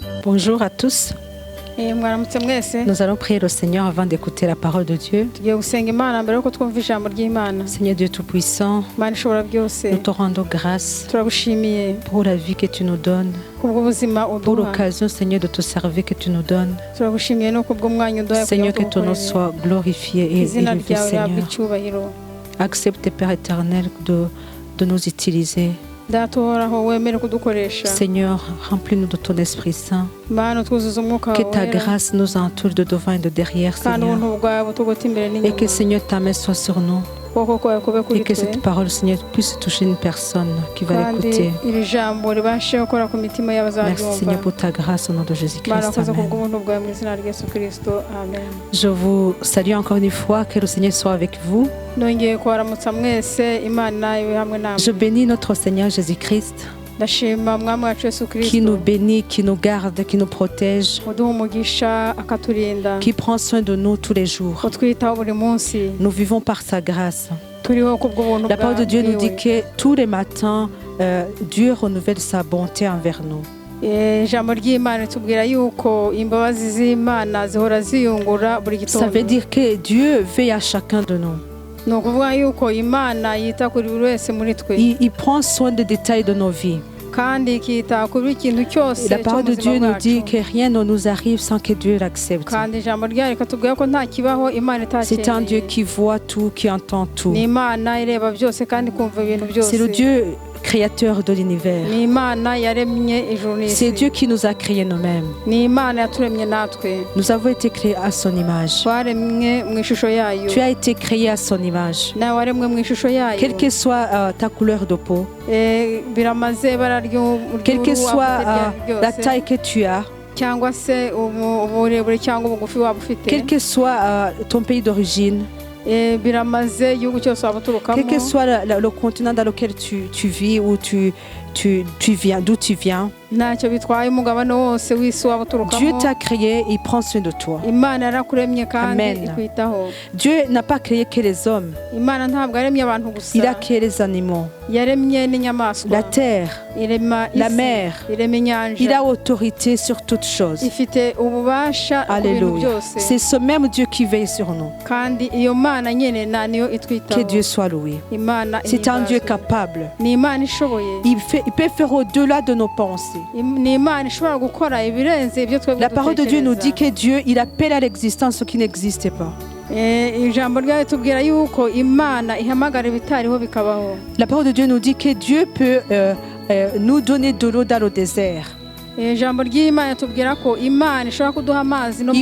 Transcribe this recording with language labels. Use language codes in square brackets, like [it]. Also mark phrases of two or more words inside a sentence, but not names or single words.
[fr] Bonjour à tous. [rw] mwaramutse mwese. [fr] Nous allons prier le Seigneur avant d'écouter la parole de Dieu. [rw] Tugiye gusenga Imana mbere yuko twumva ijambo ry'Imana. [fr] Seigneur Dieu Tout-Puissant, [rw] Imana ishobora byose. [fr] nous te rendons grâce [rw] Turagushimiye [fr] pour la vie que tu nous donnes, [rw] kubw'ubuzima [fr] pour [rw] uduha. [fr] l'occasion, Seigneur, de te servir que tu nous donnes. [rw] Turagushimiye no kubw'umwanya uduha. [fr] Seigneur, que ton nom soit glorifié et [rw] izina [fr] élevé, [rw] ryawe rihabwe [fr] Seigneur. [rw] icyubahiro. [fr] Accepte, Père éternel, de nous utiliser. [rw] Data uhoraho wemere kudukoresha. [fr] Seigneur, remplis-nous de ton Esprit Saint. [rw] Mana twuzuze umwuka [fr] Que [rw] wawe [fr] ta [rw] wera. [fr] grâce nous entoure de devant et de derrière, [rw] Kandi [fr] Seigneur. [rw] ubuntu bwawe butugote imbere [fr] Et que, [rw] n'inyuma. [fr] Seigneur, ta main soit sur nous. [rw] Ukuboko kwawe kube kuri [fr] Et que [rw] twe. [fr] cette parole, Seigneur, puisse toucher une personne qui va [rw] Kandi [fr] l'écouter. [rw] iri jambo ribashe gukora ku mitima [fr] Merci, Seigneur, [rw] y'abazaryumva. [fr] pour ta grâce au nom de [rw] Mana [fr] Jésus-Christ. [rw] wakoze Amen. kubw'ubuntu bwawe mu izina rya Yesu Kristo. Amen. [fr] Je vous salue encore une fois. Que le Seigneur soit avec vous. [rw] Nongeye kubaramutsa mwese. Imana ibe hamwe namwe. [fr] Je bénis notre Seigneur Jésus-Christ [rw] Ndashima mwami wacu Yesu [fr] qui nous [rw] Kristo [fr] bénit, qui nous garde, qui nous protège, [rw] uduha umugisha akaturinda [fr] qui prend soin de nous tous les jours. [rw] utwitaho buri munsi. [fr] Nous vivons par sa grâce. [rw] Turiho kubw'ubuntu [fr] La parole de Dieu nous dit [rw] bwiwe. [fr] que tous les matins, Dieu renouvelle sa bonté envers nous. [rw] Ijambo ry'Imana ritubwira yuko imbabazi z'Imana zihora ziyungura buri [fr] Ça veut [rw] gitondo. [fr] dire que Dieu veille à chacun de nous. [rw] Ni ukuvuga yuko Imana yita kuri buri wese muri twe [fr] Il prend soin des détails de nos vies. [rw] kandi ikita kuri buri kintu cyose [fr] Et la parole de Dieu nous dit [rw] bwacu. [fr] que rien ne nous arrive sans que Dieu l'accepte. [rw] Kandi ijambo ryayo rikatubwira ko nta kibaho Imana [fr] C'est un Dieu [rw] itacyemeye. [fr] qui voit tout, qui entend tout. [rw] Ni Imana ireba byose kandi kumva ibintu byose. [fr] C'est le Dieu créateur de l'univers. [rw] Ni Imana yaremye ijuru n'isi. [fr] C'est Dieu qui nous a créés nous-mêmes. [rw] Ni Imana yaturemye natwe. [fr] Nous avons été créés à son image. [rw] Twaremwe mu ishusho yayo. [fr] Tu as été créé à son image. [rw] Nawe waremwe mu ishusho yayo. [fr] Quelle que soit ta couleur de peau, [rw] Biramaze ibara [fr] quelle que [rw] ry'uruhu [fr] soit [rw] waba ufite [fr] la taille que tu as, [rw] cyangwa se uburebure cyangwa ubugufi waba ufite. [fr] quel que soit ton pays d'origine, [rw] Biramaze igihugu cyose waba uturukamo. [fr] quel que soit le continent dans lequel tu vis ou tu viens, d'où tu viens, [rw] Ntacyo bitwaye umugabane wose w'isi waba uturukamo. [fr] Dieu t'a créé, il prend soin de toi. [rw] Imana yarakuremye kandi Amen. ikwitaho. [fr] Dieu n'a pas créé que les hommes, [rw] Imana ntabwo yaremye abantu gusa. [fr] il a créé les animaux, [rw] Yaremye n'inyamaswa. [fr] la terre, [rw] Irema [fr] la [rw] isi, [fr] mer. [rw] irema inyanja. [fr] il a autorité sur toutes choses. [rw] ifite ububasha ku bintu Alléluia. byose. [fr] C'est ce même Dieu qui veille sur nous. [rw] Kandi iyo Mana nyene niyo [fr] Que [rw] itwitaho. [fr] Dieu soit loué. [rw] Imana [fr] C'est un Dieu [rw] ihimbazwe. [fr] capable. [rw] Ni Imana ishoboye. [fr] Il peut faire au-delà de nos pensées. [rw] Ni Imana ishobora gukora ibirenze ibyo twebwe [fr] La parole de Dieu nous dit [rw] dutekereza. [fr] que Dieu, il appelle à l'existence ce qui n'existait pas. [rw] Ijambo ryayo tubwira yuko Imana ihamagara ibitariho bikabaho. [fr] La parole de Dieu nous dit que Dieu peut nous donner de l'eau dans le désert. [rw] Ijambo ry'Imana tubwira ko Imana ishobora kuduha amazi no mu